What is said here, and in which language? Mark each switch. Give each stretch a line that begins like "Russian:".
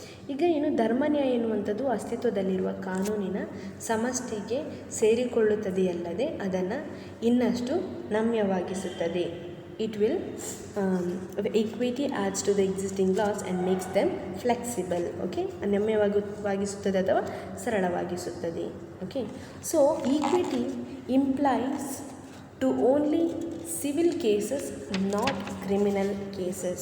Kannada: ಈಗ ಇನ್ನು ಧರ್ಮ ನ್ಯಾಯ ಎನ್ನುವಂಥದ್ದು ಅಸ್ತಿತ್ವದಲ್ಲಿರುವ ಕಾನೂನಿನ ಸಮಷ್ಟಿಗೆ ಸೇರಿಕೊಳ್ಳುತ್ತದೆಯಲ್ಲದೆ ಅದನ್ನು ಇನ್ನಷ್ಟು ನಮ್ಯವಾಗಿಸುತ್ತದೆ.
English: It will equity adds to the existing laws and makes them flexible.
Kannada: Okay, ನಮ್ಯವಾಗಿಸುತ್ತದೆ ಅಥವಾ ಸರಳವಾಗಿಸುತ್ತದೆ.
English: Okay, so equity implies to only civil cases, not criminal cases.